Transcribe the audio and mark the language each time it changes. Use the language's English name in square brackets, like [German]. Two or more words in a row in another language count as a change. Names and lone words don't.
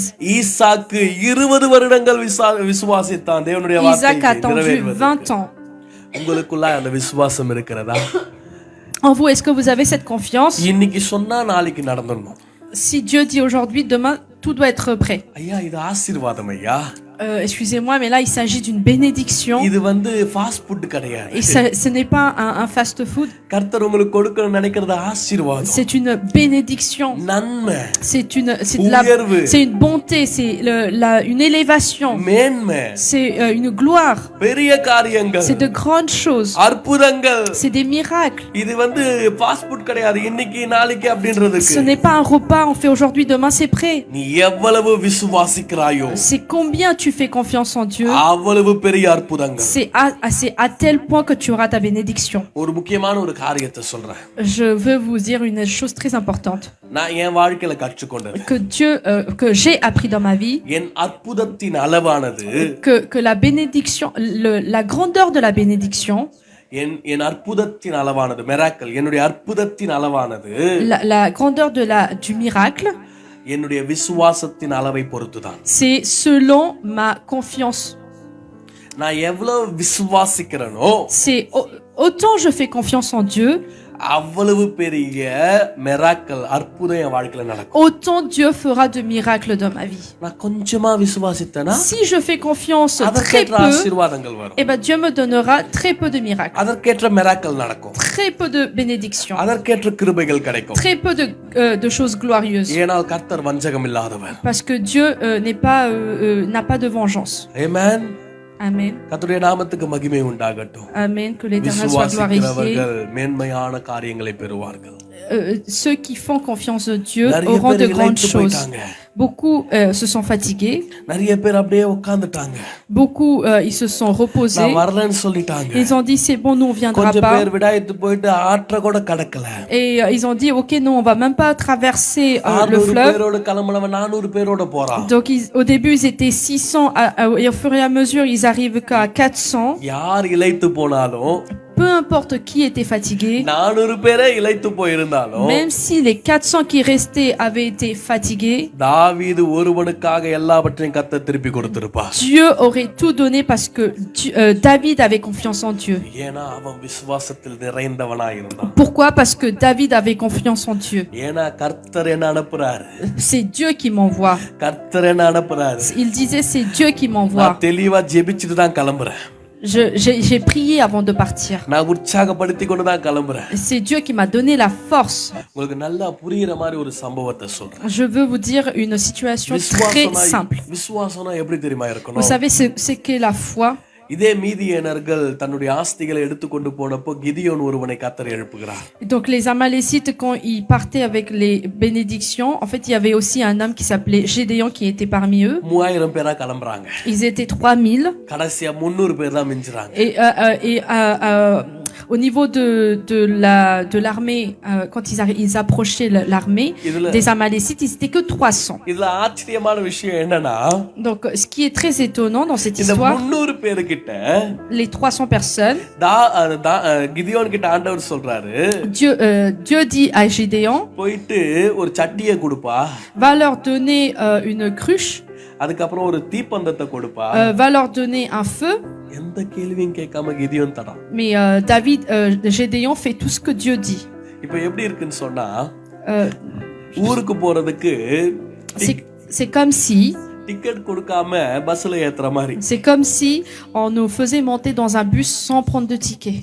[Tamil] ஈசாக்கு 20 வருடங்கள் விசுவாசித்தான் தேவனுடைய [French] Isaac a [Tamil] வார்த்தையை [French] attendu [Tamil] நிறைவேறுவதற்கு. [French] 20 ans. [Tamil] உங்களுக்குள்ள அந்த விசுவாசம் இருக்கிறதா? [French] En vous, est-ce que vous avez cette confiance? [Tamil] இன்னைக்கு சொன்னா நாளைக்கு நடந்துடணும். [French] Si Dieu dit aujourd'hui, demain, tout doit être prêt. [Tamil] ஐயா இது ஆசீர்வாதம் ஐயா. [French] Excusez-moi, mais là, il s'agit d'une bénédiction. [Tamil] இது வந்து [English] fast food [Tamil] கிடையாது. [French] Et ce n'est pas un fast-food. [Tamil] கர்த்தர் உங்களுக்கு கொடுக்கணும்னு நினைக்கிறது ஆசீர்வாதம். [French] C'est une bénédiction. [Tamil] நன்மை. [French] C'est une bonté, c'est une élévation. [Tamil] மேன்மை. [French] C'est une gloire. [Tamil] பெரிய காரியங்கள். [French] C'est de grandes choses. [Tamil] அற்புதங்கள். [French] C'est des miracles. [Tamil] இது வந்து [English] fast food [Tamil] கிடையாது. இன்னைக்கு நாளைக்கு அப்படின்றதுக்கு. [French] Ce n'est pas un repas, on fait aujourd'hui, demain c'est prêt. [Tamil] நீ எவ்வளவு விசுவாசிக்கிறாயோ. [French] C'est combien tu fais confiance en Dieu. [Tamil] அவ்வளவு பெரிய அற்புதங்கள். [French] C'est à tel point que tu auras ta bénédiction. [Tamil] ஒரு முக்கியமான ஒரு காரியத்தை சொல்றேன். [French] Je veux vous dire une chose très importante. [Tamil] நான் என் வாழ்க்கையில கற்றுக்கொண்டது. [French] Que j'ai appris dans ma vie. [Tamil] என் அற்புதத்தின் அளவானது. [French] Que la bénédiction, la grandeur de la bénédiction. [Tamil] என் அற்புதத்தின் அளவானது miracle என்னுடைய அற்புதத்தின் அளவானது. [French] La grandeur du miracle. [Tamil] என்னுடைய விசுவாசத்தின் அளவை பொறுத்துதான். [French] C'est selon ma confiance. [Tamil] நான் எவ்வளவு விசுவாசிக்கிறேனோ. [French] C'est autant je fais confiance en Dieu. [Tamil] அவ்வளவு பெரிய miracle அற்புதம் என் வாழ்க்கையில நடக்கும். [French] Autant Dieu fera de miracles dans ma vie. [Tamil] நான் கொஞ்சமா விசுவாசித்தேனா. [French] Si je fais confiance très peu. [Tamil] ஆசீர்வாதங்கள் வரும். [French] Eh ben Dieu me donnera très peu de miracles. [Tamil] அதற்கேற்ற miracle நடக்கும். [French] Très peu de bénédictions. [Tamil] அதற்கேற்ற கிருபைகள் கிடைக்கும். [French] Très peu de choses glorieuses. [Tamil] ஏனால் கர்த்தர் வஞ்சகம் இல்லாதவர். [French] Parce que Dieu n'a pas de vengeance. Amen. Amen. [Tamil] கர்த்தருடைய நாமத்துக்கு மகிமை உண்டாகட்டும். [French] Amen. Que l'Éternel soit glorifié. [Tamil] மேன்மையான காரியங்களை பெறுவார்கள். [French] Ceux qui font confiance en Dieu auront de grandes choses. Beaucoup se sont fatigués. [Tamil] நிறைய பேர் அப்படியே உட்கார்ந்துட்டாங்க. [French] Beaucoup ils se sont reposés. [Tamil] நான் வரலன்னு சொல்லிட்டாங்க. [French] Ils ont dit c'est bon, nous on viendra [Tamil] கொஞ்சம் [French] pas. [Tamil] பேர் விடாயித்து போயிட்டு ஆற்ற கூட கடக்கல. [French] Et ils ont dit OK, nous on va même pas traverser le fleuve. [Tamil] பேரோட கலமளவ 400 பேரோட போறான். [French] Donc au début ils étaient 600 et au fur et à mesure ils arrivent qu'à 400. [Tamil] யார் இளைத்து போனாலும் [French] peu importe qui était fatigué, [Tamil] 400 பேரே இளைத்து போயிருந்தாலும் [French] même si les 400 qui restaient avaient été fatigués, [Tamil] தாவீது ஒருவனுக்காக எல்லாவற்றையும் கர்த்தர் திருப்பி கொடுத்திருப்பார். [French] Dieu aurait tout donné parce que David avait confiance en Dieu. [Tamil] ஏனா அவன் விசுவாசத்தில் நிறைந்தவனாய் இருந்தான். [French] Pourquoi? Parce que David avait confiance en Dieu. [Tamil] ஏனா கர்த்தர் என்ன அனுப்புறார். [French] C'est Dieu qui m'envoie. [Tamil] கர்த்தர் என்ன அனுப்புறார். [French] Il disait c'est Dieu qui m'envoie. [Tamil] நான் தெளிவா ஜெபிச்சிட்டு தான் கிளம்புறேன். [French] J'ai prié avant de partir. [Tamil] நான் உற்சாகப்படுத்தி கொண்டு தான் கிளம்புறேன். [French] C'est Dieu qui m'a donné la force. [Tamil] உங்களுக்கு நல்லா புரியுற மாதிரி ஒரு சம்பவத்தை சொல்றேன். [French] Je veux vous dire une situation très simple. [Tamil] விசுவாசம்னா எப்படி தெரியுமா இருக்கணும்? [French] Vous savez c'est que la foi. [Tamil] இதே மீதியனர்கள் தன்னுடைய ஆஸ்திகளை எடுத்துக்கொண்டு போனப்போ கிதியோன் ஒருவனை கர்த்தர் எழுப்புகிறார். [French] Donc les Amalécites quand ils partaient avec les bénédictions, en fait il y avait aussi un homme qui s'appelait Gédéon qui était parmi eux. [Tamil] 3000 பேரா கிளம்பறாங்க. [French] Ils étaient 3000. [Tamil] கடைசியா 300 பேர் தான் மிஞ்சுறாங்க. [French] Et au niveau de l'armée, quand ils approchaient l'armée des Amalécites, ils étaient que 300. [Tamil] இதுல ஆச்சரியமான விஷயம் என்னன்னா, [French] donc ce qui est très étonnant dans cette histoire, [Tamil] இந்த 300 பேருக்கு [French] les 300 personnes, [Tamil] கிதியோன் கிட்ட ஆண்டவர் சொல்றாரு, [French] Dieu dit à Gédéon, [Tamil] போயிட்டு ஒரு சட்டியை கொடுப்பா, [French] va leur donner une cruche, [Tamil] அதுக்கப்புறம் ஒரு தீப்பந்தத்தை கொடுப்பா, [French] va leur donner un feu. [Tamil] எந்த கேள்வியும் கேட்காம கிதியோன் தரான். [French] Mais Gédéon fait tout ce que Dieu dit. [Tamil] இப்போ எப்படி இருக்குன்னு சொன்னா, ஊருக்கு போறதுக்கு [French] c'est comme si [Tamil] டிக்கெட் கொடுக்காம பஸ்ல ஏத்துற மாதிரி. [French] C'est comme si on nous faisait monter dans un bus sans prendre de ticket.